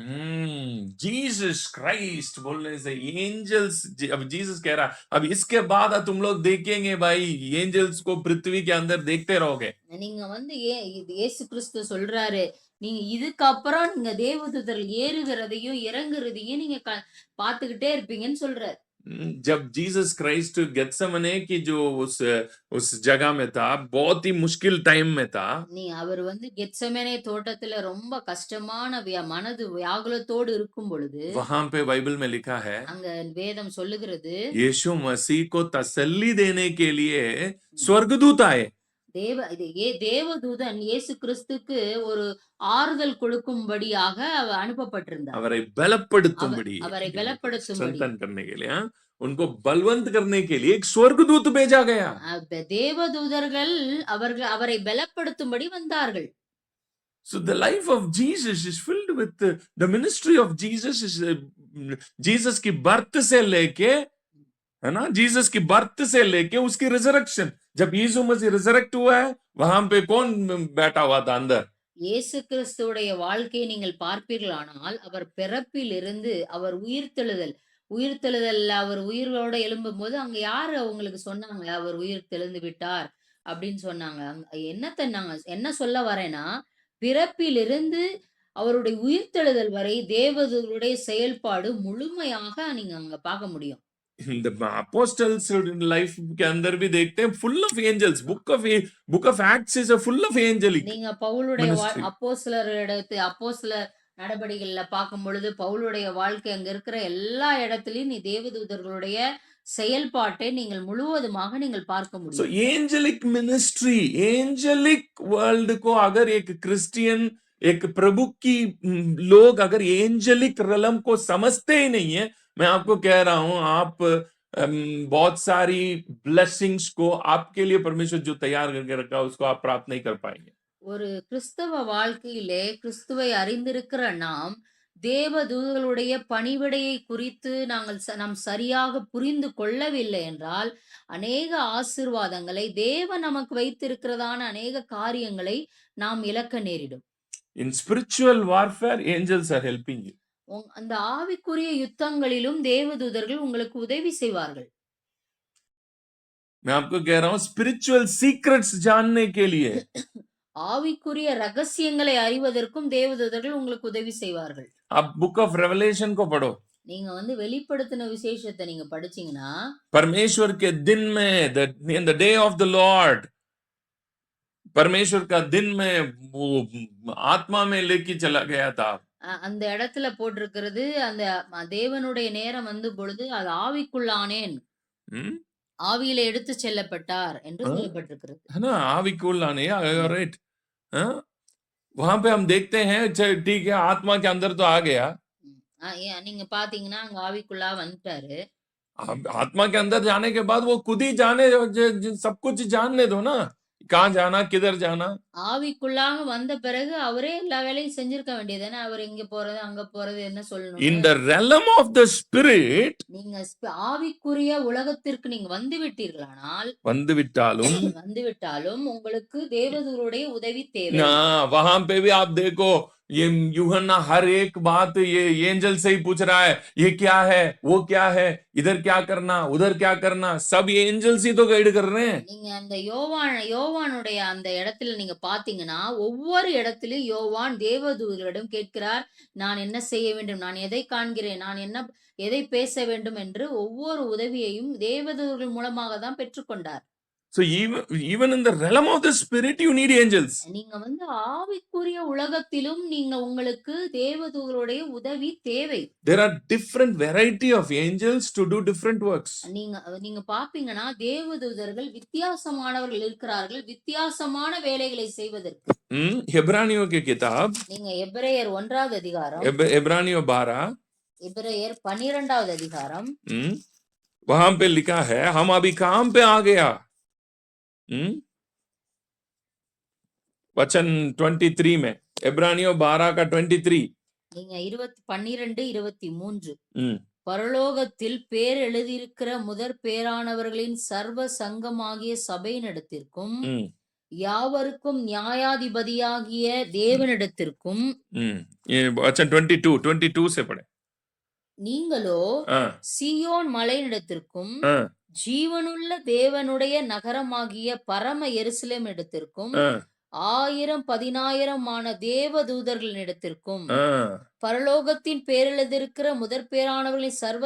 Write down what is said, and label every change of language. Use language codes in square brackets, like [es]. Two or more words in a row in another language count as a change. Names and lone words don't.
[hi] जीसस क्राइस्ट बोलने से एंजल्स अब जीसस कह रहा अब इसके बाद तुम लोग देखेंगे भाई एंजल्स को पृथ्वी के अंदर देखते रहोगे. [ta] நீங்க வந்து இயேசு கிறிஸ்து சொல்றாரு நீங்க இதுக்கப்புறம் நீங்க தேவதூதர்கள் ஏறுகிறதையும் இறங்குறதையும் நீங்க பாத்துக்கிட்டே இருப்பீங்கன்னு சொல்றாரு. [hi] जब जीसस क्राइस्ट गेत्सेमने की जो उस जगह में था बहुत ही मुश्किल टाइम में था. [ta] நீ அவர் வந்து गेत्सेमने தோட்டத்துல ரொம்ப கஷ்டமான மனது வியாகுலத்தோடு இருக்கும் பொழுது [hi] वहां पे बाइबल में लिखा है [ta] அங்க வேதம் சொல்லுகிறது [hi] यीशु मसीह को तसल्ली देने के लिए स्वर्गदूत आए. [ta] தேவதூதன் இயேசு கிறிஸ்துக்கு ஒரு ஆறுதல் கொடுக்கும்படியாக அனுப்பப்பட்டிருந்தார். அவரை பலப்படுத்தும்படி அவரை பலப்படுத்தும்படி [hi] संतन करने के लिए उनको बलवंत करने के लिए एक स्वर्गदूत भेजा गया. [ta] தேவதூதர்கள் அவரை பலப்படுத்தும்படி வந்தார்கள். [en] So the life of Jesus is filled with the ministry of Jesus is Jesus [hi] की बर्थ से लेके है ना जीसस की बर्थ से लेके उसकी रिजरेक्शन जब यीशु मसीह रिजरेक्ट हुआ है वहां पे कौन बैठा हुआ था अंदर. [ta] இயேசு கிறிஸ்துவுடைய வாழ்க்கையை நீங்கள் பார்ப்பீர்களானால் அவர் பிறப்பிலிருந்து அவர் உயிர்த்தெழுதல் அவர் உயிரோட எழும்பும் போது அங்க யாரு அவங்களுக்கு சொன்னாங்க அவர் உயிர் தெழுந்து விட்டார் அப்படின்னு சொன்னாங்க. என்ன சொல்ல வரேன்னா பிறப்பிலிருந்து அவருடைய உயிர்த்தெழுதல் வரை தேவதூதருடைய செயல்பாடு முழுமையாக நீங்க அங்க பார்க்க முடியும். [en] The apostles life [hi] के अंदर भी देखते हैं [en] full of angels. book of Acts is a full of angelic. [ta] நீங்க பவுலுடைய அப்போஸ்தலர் நடபடிகள்ல பார்க்கும் பொழுது பவுலுடைய வாழ்க்கை அங்க இருக்கிற எல்லா இடத்திலயும் நீ தேவதூதர்களுடைய செயல்பாட்டை நீங்கள் முழுவதுமாக நீங்கள் பார்க்க முடியும். [en] So angelic ministry, angelic world [hi] को अगर एक क्रिश्चियन एक प्रभु की लोग अगर [en] angelic realm [hi] को समझते ही नहीं है मैं आपको कह रहा हूं आप बहुत सारी ब्लेसिंग्स को आपके लिए परमेश्वर जो तैयार करके रखा उसको आप प्राप्त नहीं कर पाएंगे. [ta] ஒரு கிறிஸ்தவ வாழ்க்கையிலே கிறிஸ்துவை அறிந்திருக்கிற நாம் தேவதூதர்களுடைய பணிவிடையை குறித்து நாம் சரியாக புரிந்து கொள்ளவில்லை என்றால், அநேக ஆசீர்வாதங்களை தேவன் நமக்கு வைத்திருக்கிறதான அநேக காரியங்களை நாம் இழக்க நேரிடும். [en] In spiritual warfare, angels are helping you. [ta] அந்த ஆவிக்குரிய யுத்தங்களிலும் தேவதூதர்கள் உங்களுக்கு உதவி செய்வார்கள். [hi] मैं आपको कह रहा हूं [en] spiritual secrets [hi] जानने के लिए [ta] ஆவிக்குரிய ரகசியங்களை அறிவதற்கும் தேவதூதர்கள் உங்களுக்கு உதவி செய்வார்கள். [hi] आप [en] book of Revelation [hi] को पढ़ो. [ta] நீங்க வந்து வெளிப்படுத்தின விசேஷத்தை நீங்க படிச்சீங்கன்னா, [hi] परमेश्वर के दिन में [en] in the day of the Lord, [hi] परमेश्वर का दिन में वो आत्मा में लेके चला गया था. [ta] அந்த இடத்துல போட்டிருக்கிறது, அந்த தேவனுடைய நேரம் வந்து பொழுது அது ஆவிக்குள்ளானேன், ஆவியில எடுத்து செல்லப்பட்டார் என்று சொல்லப்பட்டிருக்கிறது. [hi] है ना, आविकुल्लाने, राइट. वहां पे हम देखते हैं, ठीक है, आत्मा के अंदर तो आ गया. [ta] நீங்க பாத்தீங்கன்னா அங்க ஆவிக்குள்ளா வந்துட்டாரு. [hi] आत्मा के अंदर जाने के बाद वो खुद ही जाने, सब कुछ जानने दो ना, कहाँ जाना, किधर जाना. [ta] ஆவிக்குள்ளாக வந்த பிறகு அவரே எல்லா வேலையும் செஞ்சிருக்க வேண்டியதுதானே. அவர் இங்க போறது அங்க போறது என்ன சொல்லணும். [en] In the realm of the spirit, [ta] நீங்க ஆவிக்குரிய உலகத்திற்கு நீங்க வந்து விட்டீர்களானால், வந்துவிட்டாலும் உங்களுக்கு தேவதூதருடைய உதவி தேவை. [hi] वहां पे भी आप देखो, ये यूहन्ना हर एक बात ये एंजल से ही पूछ रहा है, ये क्या है, वो क्या है, इधर क्या करना, उधर क्या करना, सब ये एंजल्स ही तो गाइड कर रहे हैं. [ta] நீங்க அந்த யோவானுடைய அந்த இடத்துல நீங்க பாத்தீங்கன்னா, ஒவ்வொரு இடத்திலும் யோவான் தேவதூதர்களிடம் கேட்கிறார், நான் என்ன செய்ய வேண்டும், நான் எதை காண்கிறேன், நான் என்ன எதை பேச வேண்டும் என்று ஒவ்வொரு உதவியையும் தேவதூதர்கள் மூலமாக தான் பெற்றுக்கொண்டார். [en] So even in the realm of the spirit you need angels. [ta] நீங்க வந்து ஆவிக்குரிய உலகத்திலும் நீங்க உங்களுக்கு தேவதூதருடைய உதவி தேவை. [en] There are different variety of angels to do different works. [ta] நீங்க பாப்பீங்கன்னா தேவதூதர்கள் வித்தியாசமானவர்கள் இருக்கிறார்கள், வித்தியாசமான வேலைகளை செய்வதற்கு. [hi] इब्रानियों की किताब, [ta] நீங்க எபிரேயர் 1வது அதிகாரம், [hi] इब्रानियों 12, [ta] எபிரேயர் 12வது அதிகாரம், [hi] वहां पे लिखा है, हम अभी काम पे आ गया. वचन 23 में, इब्रानियों 12 का 23. [ta] நீங்க 12:23 பரலோகத்தில் பேர் எழுதியிருக்கிற முதற் பேரானவர்களின் சர்வ சங்கமாகிய சபையினிடத்திற்கும் யாவருக்கும் நியாயாதிபதியாகிய தேவனிடத்திற்கும். [hi] वचन 22 से पढ़े. [ta] நீங்களோ சீயோன் மலையினிடத்திற்கும் ஜீவனுள்ள தேவனுடைய நகரமாகிய பரம எருசலேம் இடத்திற்கும் 1000-10,000 தேவதூதர்களிடத்திற்கும் பரலோகத்தின் பேரெழுதிருக்கிற முதற் பேரானவர்களின் சர்வ